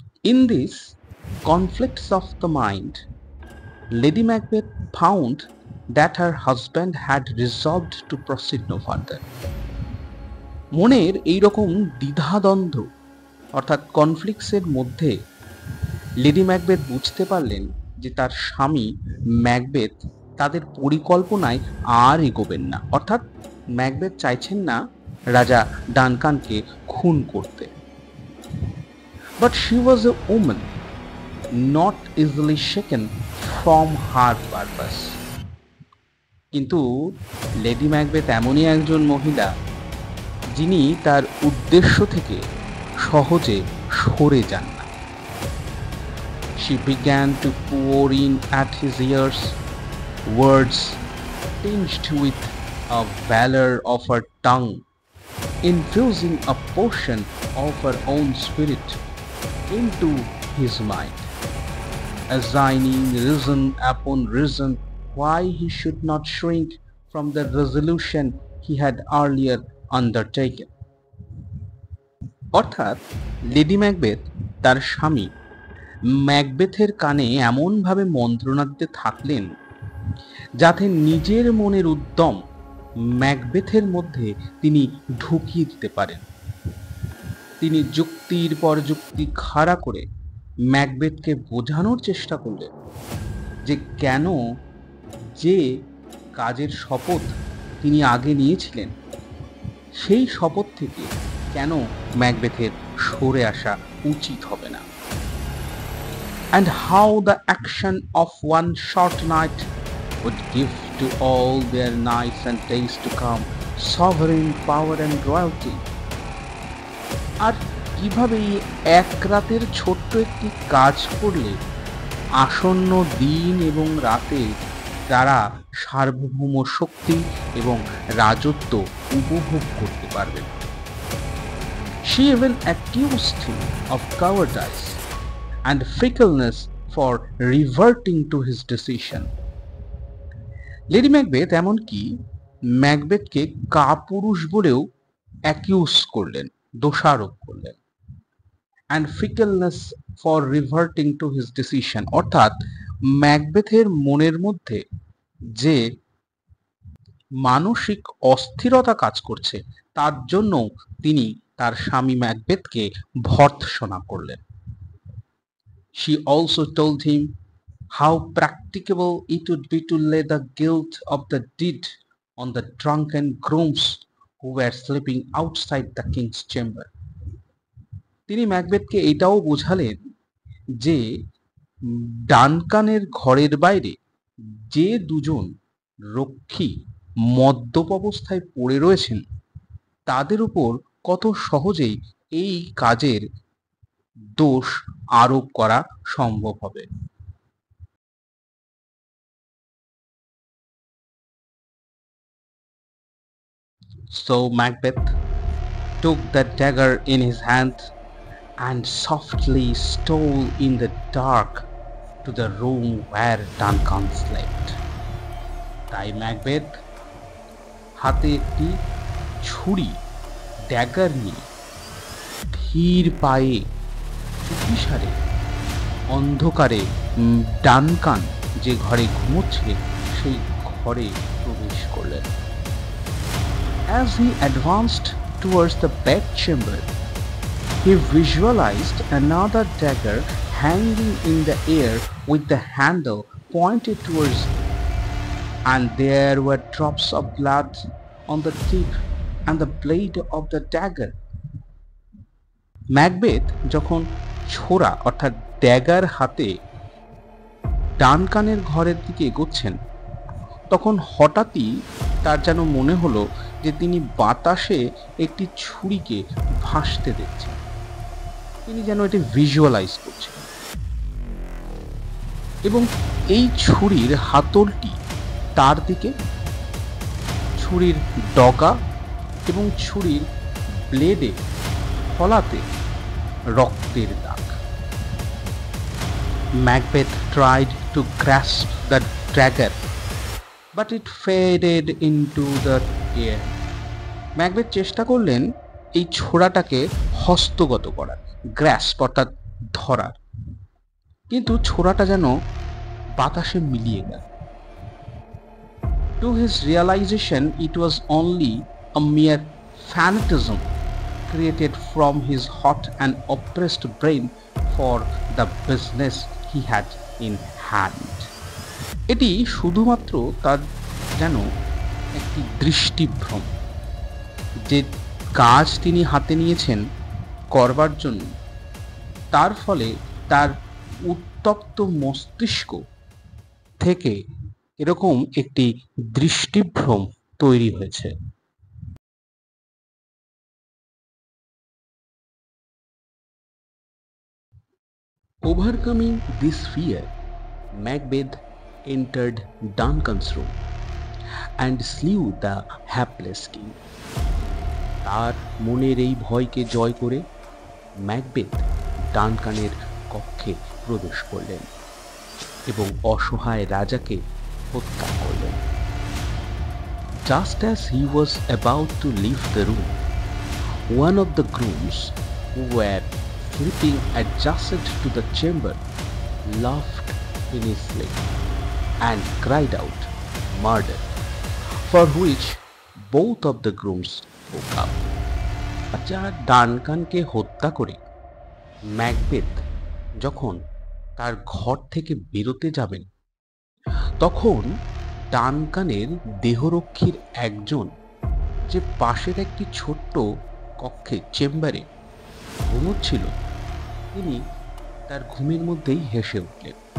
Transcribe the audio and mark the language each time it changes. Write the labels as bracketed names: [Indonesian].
[English] In these conflicts of the mind, Lady Macbeth found that her husband had resolved to proceed no further. [Bangla] মনের এইরকম দ্বিধাদ্বন্দ্ব অর্থাৎ কনফ্লিক্টসের মধ্যে lady Macbeth বুঝতে পারলেন যে তার স্বামী ম্যাকবেথ তাদের পরিকল্পনায় আর এগোবেন না, অর্থাৎ ম্যাকবেথ চাইছেন না রাজা ডানকানকে খুন করতে। [English] But she was a woman not easily shaken from her purpose. [Bangla] কিন্তু লেডি ম্যাকবেথ এমনই একজন মহিলা যিনি তার উদ্দেশ্য থেকে সহজে সরে যান না। [English] She began to pour in at his ears words tinged with a valor of her tongue, infusing a portion of her own spirit into his mind, assigning reason upon reason why he should not shrink from the resolution he had earlier undertaken. [Bangla] অর্থাৎ lady Macbeth তার স্বামী ম্যাকবেথের কানে এমনভাবে মন্ত্রণা দিতে থাকলেন যাতে নিজের মনের উদ্যম ম্যাকবেথের মধ্যে তিনি ঢুকিয়ে দিতে পারেন। তিনি যুক্তির পর যুক্তি খাড়া করে ম্যাকবেথকে বোঝানোর চেষ্টা করলেন যে কেন যে কাজের শপথ তিনি আগে নিয়েছিলেন সেই শপথ থেকে কেন ম্যাকবেথের সরে আসা উচিত হবে না, [English] and how the action of one short night would give to all their nights and days to come sovereign power and royalty. [Bangla] আর কিভাবে এক রাতের ছোট্ট একটি কাজ করলে আসন্ন দিন এবং রাতে তারা সার্বভৌম শক্তি এবং রাজত্ব উপভোগ করতে পারবেন। [English] She even accused him of cowardice and fickleness for reverting to his decision. [Bangla] Lady Macbeth এমনকি ম্যাকবেথকে কাপুরুষ বলেও অ্যাকিউজ করলেন, দোষারোপ করলেন। [English] and fickleness for reverting to his decision, [Bangla] অর্থাৎ ম্যাকবেথের মনের মধ্যে যে মানসিক অস্থিরতা কাজ করছে তার জন্য তিনি তার স্বামী ম্যাকবেথকে ভর্ৎসনা করলেন। [English] She also told him how practicable it would be to lay the guilt of the deed on the drunken grooms who were sleeping outside the king's chamber. [Bangla] তিনি ম্যাকবেথকে এটাও বোঝালেন যে ডানকানের ঘরের বাইরে যে দুজন রক্ষী মদ্যপ অবস্থায় পড়ে রয়েছেন তাদের উপর কত সহজেই এই কাজের দোষ আরোপ করা সম্ভব হবে। [English] So Macbeth took the dagger in his hand and softly stole in the dark to the room where Duncan slept. [Bangla] তাই ম্যাকবেথ হাতে একটি ছুরি ড্যাগার নিয়ে ধীর পায়ে চুপিসারে অন্ধকারে ডানকান যে ঘরে ঘুমোচ্ছে সেই ঘরে প্রবেশ করলেন। [English] As he advanced towards the bedchamber, he visualized another dagger hanging in the air with the handle pointed towards him, and there were drops of blood on the tip and the blade of the dagger. [Bangla] Macbeth যখন ছোরা অর্থাৎ dagger হাতে ডানকানের ঘরের দিকে এগোচ্ছেন তখন হঠাৎই তার যেন মনে হলো যে তিনি বাতাসে একটি ছুরিকে ভাসতে দেখছেন, তিনি যেন এটি ভিজুয়ালাইজ করছেন এবং এই ছুরির হাতলটি তার দিকে, ছুরির ডগা এবং ছুরির ব্লেডে ফলাতে রক্তের দাগ। [English] Macbeth tried to grasp the dagger, but it faded into the air. [Bangla] Macbeth চেষ্টা করলেন এই ছোড়াটাকে হস্তগত করার, গ্রাস্প অর্থাৎ ধরার, কিন্তু ছোড়াটা যেন বাতাসে মিলিয়ে গেল। [English] To his realization, it was only a mere phantasm created from his hot and oppressed brain for the business he had in hand. [Bangla] এটি শুধুমাত্র তার যেন একটি দৃষ্টিভ্রম, যে কাজ তিনি হাতে নিয়েছেন করবার জন্য, তার ফলে তার উত্তপ্ত মস্তিষ্ক থেকে এরকম একটি দৃষ্টিভ্রম তৈরি হয়েছে। [English] Overcoming this fear, Macbeth entered Duncan's room and slew the hapless king. [Bangla] তার মনের এই ভয়কে জয় করে ম্যাকবেথ ডানকানের কক্ষে প্রবেশ করলেন এবং অসহায় রাজাকে হত্যা করলেন। [English] Just as he was about to leave the room, one of the grooms who were sleeping adjacent to the chamber laughed in his sleep and cried out, "Murder!" for which both of the grooms woke up. [Bangla] রাজা ডানকানকে হত্যা করে Macbeth যখন তার ঘর থেকে বেরোতে যাবেন, তখন ডানকানের দেহরক্ষীর একজন, যে পাশের একটি ছোট্ট কক্ষে চেম্বারে ঘুমোচ্ছিল, তিনি তার ঘুমের মধ্যেই হেসে উঠলেন,